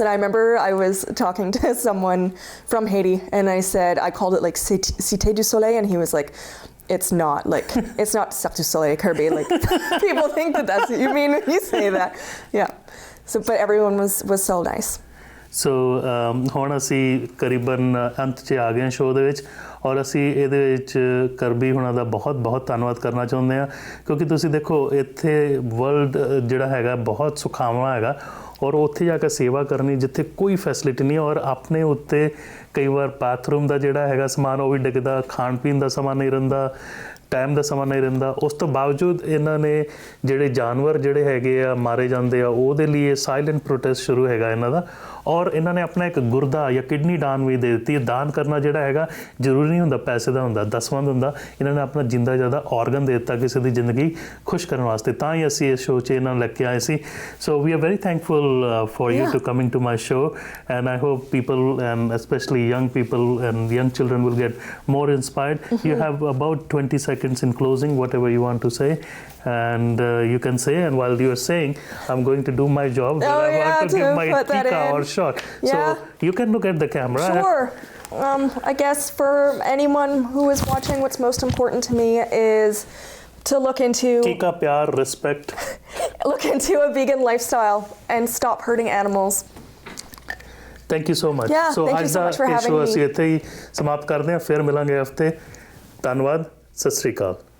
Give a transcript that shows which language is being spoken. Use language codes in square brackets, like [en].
[en] And I remember I was talking to someone from Haiti, and I said, I called it like Cité du Soleil, and he was like, it's not Cirque du Soleil, Kirby. Like, people think that that's what you mean when you say that. Yeah. So, but everyone was so nice. [pa] So ਹੁਣ ਅਸੀਂ ਕਰੀਬਨ ਅੰਤ 'ਚ ਆ ਗਏ ਹਾਂ show ਦੇ ਵਿੱਚ, ਔਰ ਅਸੀਂ ਇਹਦੇ ਵਿੱਚ ਕਰਬੀ ਹੁਣਾਂ ਦਾ ਬਹੁਤ ਬਹੁਤ ਧੰਨਵਾਦ ਕਰਨਾ ਚਾਹੁੰਦੇ ਹਾਂ, ਕਿਉਂਕਿ ਤੁਸੀਂ ਦੇਖੋ ਇੱਥੇ ਵਰਲਡ ਜਿਹੜਾ ਹੈਗਾ ਬਹੁਤ ਸੁਖਾਵਾਂ ਹੈਗਾ, ਔਰ ਉੱਥੇ ਜਾ ਕੇ ਸੇਵਾ ਕਰਨੀ ਜਿੱਥੇ ਕੋਈ ਫੈਸਿਲਿਟੀ ਨਹੀਂ, ਔਰ ਆਪਣੇ ਉੱਤੇ ਕਈ ਵਾਰ ਬਾਥਰੂਮ ਦਾ ਜਿਹੜਾ ਹੈਗਾ ਸਮਾਨ ਉਹ ਵੀ ਡਿੱਗਦਾ, ਖਾਣ ਪੀਣ ਦਾ ਸਮਾਨ ਨਹੀਂ ਰਹਿੰਦਾ, ਟਾਈਮ ਦਾ ਸਮਾਂ ਨਹੀਂ ਰਹਿੰਦਾ। ਉਸ ਤੋਂ ਬਾਵਜੂਦ ਇਹਨਾਂ ਨੇ ਜਿਹੜੇ ਜਾਨਵਰ ਜਿਹੜੇ ਹੈਗੇ ਆ ਮਾਰੇ ਜਾਂਦੇ ਆ, ਉਹਦੇ ਲਈ ਸਾਇਲੈਂਟ ਪ੍ਰੋਟੈਸਟ ਸ਼ੁਰੂ ਹੈਗਾ ਇਹਨਾਂ ਦਾ, ਔਰ ਇਹਨਾਂ ਨੇ ਆਪਣਾ ਇੱਕ ਗੁਰਦਾ ਜਾਂ ਕਿਡਨੀ ਦਾਨ ਵੀ ਦੇ ਦਿੱਤੀ। ਦਾਨ ਕਰਨਾ ਜਿਹੜਾ ਹੈਗਾ ਜ਼ਰੂਰੀ ਨਹੀਂ ਹੁੰਦਾ ਪੈਸੇ ਦਾ ਹੁੰਦਾ, ਦਸਵੰਧ ਹੁੰਦਾ। ਇਹਨਾਂ ਨੇ ਆਪਣਾ ਜਿੰਦਾ ਜ਼ਿਆਦਾ ਔਰਗਨ ਦੇ ਦਿੱਤਾ ਕਿਸੇ ਦੀ ਜ਼ਿੰਦਗੀ ਖੁਸ਼ ਕਰਨ ਵਾਸਤੇ, ਤਾਂ ਹੀ ਅਸੀਂ ਇਸ ਸ਼ੋਅ 'ਚ ਇਹਨਾਂ ਨੂੰ ਲੈ ਕੇ ਆਏ ਸੀ। [en] So we are very thankful for you to coming to my show, and I hope people and specially young people and young children will get more inspired. You have about 20 seconds in closing, whatever you want to say, and you can say, and while you are saying, I'm going to do my job, I want to give my tika or shot. So you can look at the camera. Sure. I guess for anyone who is watching, what's most important to me is to look into tika, pyar, respect. Look into a vegan lifestyle and stop hurting animals. Thank you so much. Yeah, thank you so much for having me. [pa] ਅਸੀਂ ਇੱਥੇ ਹੀ ਸਮਾਪਤ ਕਰਦੇ ਹਾਂ, ਫਿਰ ਮਿਲਾਂਗੇ ਹਫਤੇ। ਧੰਨਵਾਦ, ਸਤਿ ਸ਼੍ਰੀ ਅਕਾਲ।